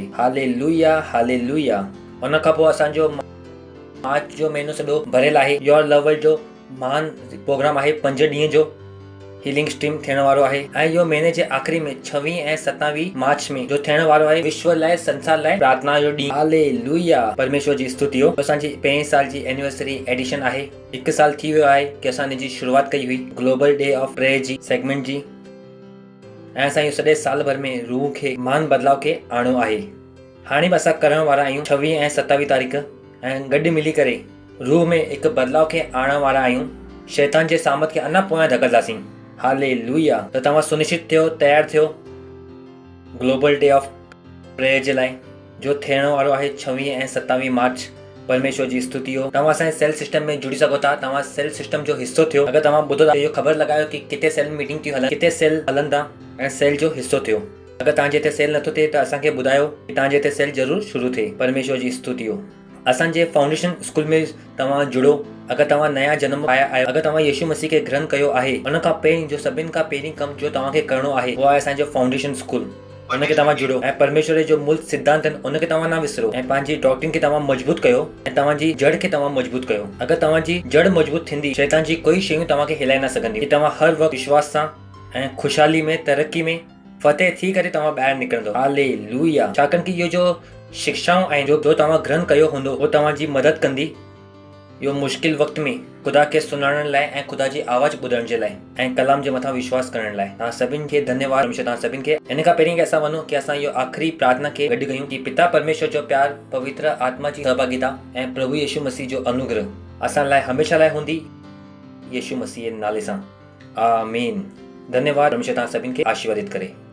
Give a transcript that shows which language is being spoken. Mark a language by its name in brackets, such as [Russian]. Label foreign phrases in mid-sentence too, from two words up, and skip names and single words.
[Sindhi] हालेलुया, हालेलुया। उन खां पोइ असांजो मार्च जो महीनो सॼो भरियल आहे। योर लवल जो महान प्रोग्राम आहे 5 ॾींहं जो हीलिंग स्ट्रीम थियण वारो आहे ऐं इहो महीने जे आख़िरी में 26 ऐं 27 मार्च में जो थियण वारो आहे विश्व लाइ, संसार लाइ प्रार्थना जो ॾींहुं। हालेलुया। परमेश्वर जी स्तुति हो। असांजी 5 साल जी [English] anniversary edition [Sindhi] आहे। 1 साल थी वियो आहे कि असां हिन जी शुरूआत कई हुई ग्लोबल डे ऑफ प्रेयर जी सेगमेंट जी ऐं असां इहो सॼे साल भर में रूह खे महान बदलाव खे आणियो आहे। हाणे बि असां करण वारा आहियूं 26 ऐं 27 तारीख़ ऐं गॾु मिली करे रूह में हिकु बदलाव खे आणण वारा आहियूं। शैतान जे सामत खे अञा पोयां धकंदासीं। हालेलुया। त तव्हां सुनिश्चित थियो, तयारु थियो ग्लोबल डे ऑफ प्रेयर जे लाइ जो थियण वारो आहे 26 ऐं 27 मार्च। परमेश्वर जी स्तुति हो। तव्हां असांजे [English] cell system [Sindhi] में जुड़ी सघो था। तव्हां [English] cell system [Sindhi] जो हिसो थियो। अगरि तव्हां ॿुधो था इहो ख़बर लॻायो कि किथे [English] cell meeting [Sindhi] थी हलनि, किथे सेल हलनि था ऐं सेल जो हिसो थियो। अगरि तव्हांजे हिते सेल नथो थिए त असांखे ॿुधायो कि तव्हांजे हिते सेल ज़रूरु शुरू थिए। परमेश्वर जी स्तुति हो। असांजे फाउंडेशन स्कूल में तव्हां जुड़ो। अगरि तव्हां नया जन्म आया आहियो, अगरि तव्हां यीशु मसीह खे ग्रहण कयो आहे, उन खां पहिरीं जो सभिनि खां पहिरीं कमु जो तव्हांखे करिणो आहे उहो आहे असांजो फाउंडेशन स्कूल। उनखे तव्हां जुड़ो ऐं परमेश्वर जो मूल सिद्धांत आहिनि उनखे तव्हां न विसरो ऐं पंहिंजी डॉक्ट्रिन खे तव्हां मजबूत कयो ऐं तव्हांजी जड़ खे तव्हां मजबूत कयो। अगरि तव्हांजी जड़ मजबूत थींदी, शैतान जी कोई शयूं तव्हांखे हिलाए न सघंदी। तव्हां हर वक़्तु विश्वास सां ऐं ख़ुशहाली में, तरक़ी में फतेह थी करे तव्हां ॿाहिरि निकिरंदो। हालेलुया। छाकाणि कि इहो जो शिक्षाऊं आहिनि जो तव्हां ग्रहण कयो हूंदो उहो तव्हांजी मदद कंदी इहो मुश्किल वक़्त में ख़ुदा खे सुञाणण लाइ ऐं ख़ुदा जी आवाज़ ॿुधण जे लाइ ऐं कलाम जे मथां विश्वास करण लाइ। तव्हां सभिनि खे धन्यवाद। परमेश्वर तव्हां सभिनि खे। इन खां पहिरीं कि असां वञूं कि असां इहो आख़िरी प्रार्थना खे गॾु कयूं कि पिता परमेश्वर जो प्यार, पवित्र आत्मा जी सहभागिता ऐं प्रभु यीशु मसीह जो अनुग्रह असां लाइ हमेशह लाइ हूंदी। यीशु मसीह जे नाले सां आमीन। धन्यवाद। परमेश्वर तव्हां सभिनि खे आशीर्वादित करे।